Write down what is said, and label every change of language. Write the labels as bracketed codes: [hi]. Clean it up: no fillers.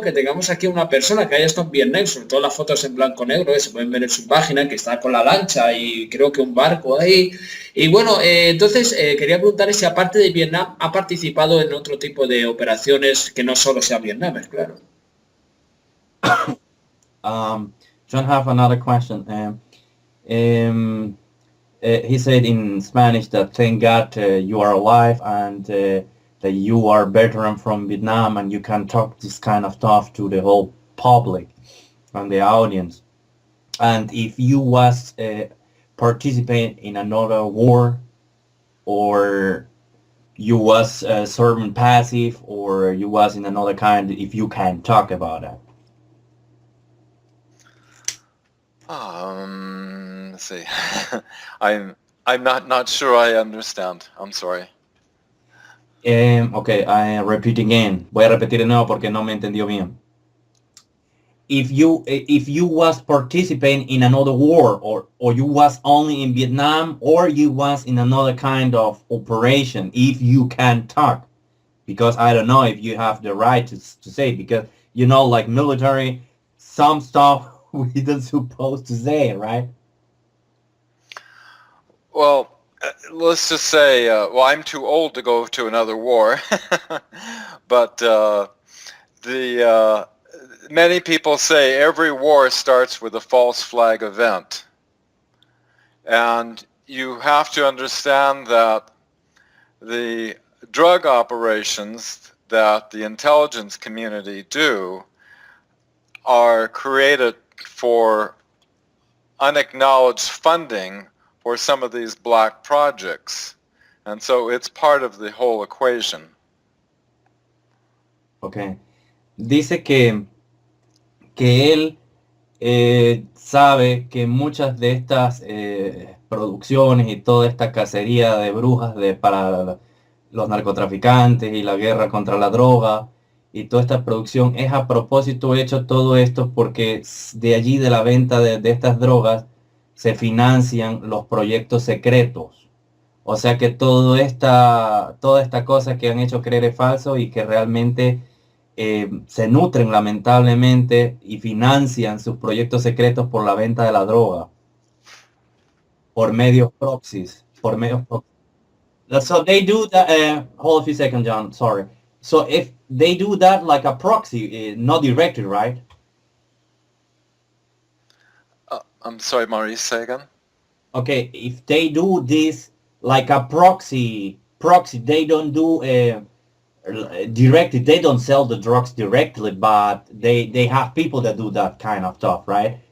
[es] Que tengamos aquí una persona que haya estado en Vietnam, sobre todo las fotos en blanco negro, se pueden ver en su página, que está con la lancha y creo que un barco ahí. Y bueno, entonces quería preguntarle si aparte de Vietnam ha participado en otro tipo de operaciones que no solo sea Vietnam, es claro. [en] Um, John have another question. Um, he said in Spanish that thank God you are alive and that you are veteran from Vietnam and you can talk this kind of stuff to the whole public and the audience. And if you was participate in another war or you was serving passive or you was in another kind, if you can talk about that. Let's see. I'm not sure I understand. I'm sorry. Okay, I repeat again. [es] Voy a repetir de nuevo porque no me entendió bien. [en] If you was participating in another war or you was only in Vietnam or you was in another kind of operation, if you can talk, because I don't know if you have the right to say, because like military, some stuff we don't supposed to say, right? Well, let's just say, well, I'm too old to go to another war, but the many people say every war starts with a false flag event, and you have to understand that the drug operations that the intelligence community do are created for unacknowledged funding for some of these black projects. And so it's part of the whole equation. Okay. [es] Dice que él sabe que muchas de estas producciones y toda esta cacería de brujas para los narcotraficantes y la guerra contra la droga y toda esta producción es a propósito hecho todo esto porque de allí de la venta de estas drogas se financian los proyectos secretos. O sea que toda esta cosa que han hecho creer es falso y que realmente se nutren lamentablemente y financian sus proyectos secretos por la venta de la droga, por medios proxies, por medios proxies. [en] So they do that, hold a few seconds, John, sorry. So if they do that like a proxy, not directly, right? I'm sorry, Maurice, say again? Okay, if they do this like a proxy, they don't do directly, they don't sell the drugs directly, but they have people that do that kind of stuff, right?